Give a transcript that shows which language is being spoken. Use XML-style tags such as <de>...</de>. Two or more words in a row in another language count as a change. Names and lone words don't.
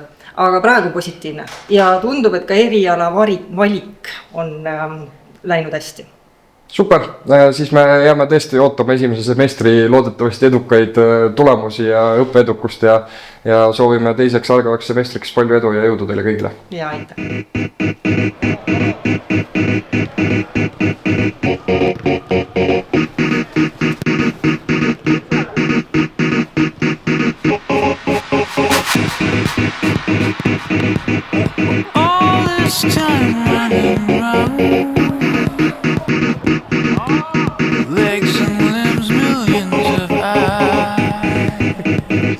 <et>Aga praegu positiivne ja tundub, et ka eriala valik on läinud hästi. Super, siis me jääme tõesti ootama esimese semestri loodetavasti edukaid tulemusi ja õppeedukust ja soovime teiseks algavaks semestriks palju edu ja jõudu teile kõigile. Ja aitäh.</et> <en>All this time running around, legs and limbs, millions of eyes.</en>